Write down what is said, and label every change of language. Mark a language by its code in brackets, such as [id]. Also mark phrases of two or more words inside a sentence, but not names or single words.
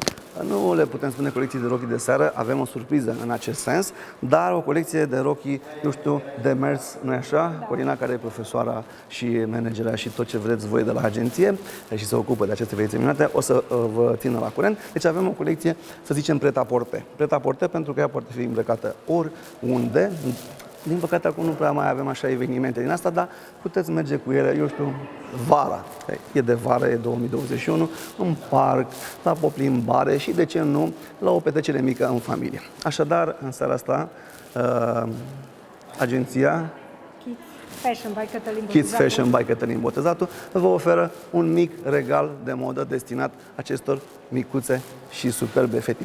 [ro] Nu le putem spune colecții de rochii de seară, avem o surpriză în acest sens, dar o colecție de rochii, eu știu, de mers, nu-i așa? Corina, care e profesoara și managera și tot ce vreți voi de la agenție și se ocupă de aceste fetițe minunate, o să vă țină la curent. Deci avem o colecție, să zicem, pret-a-porter. Pret-a-porter pentru că ea poate fi îmbrăcată oriunde. Din păcate acum nu prea mai avem așa evenimente din asta, dar puteți merge cu ele, eu știu, vara. E de vară, e 2021, în parc, la o plimbare și, de ce nu, la o petrecere mică în familie. Așadar, în seara asta, agenția Kids Fashion by Cătălin Botezatu vă oferă un mic regal de modă destinat acestor micuțe și superbe fetițe.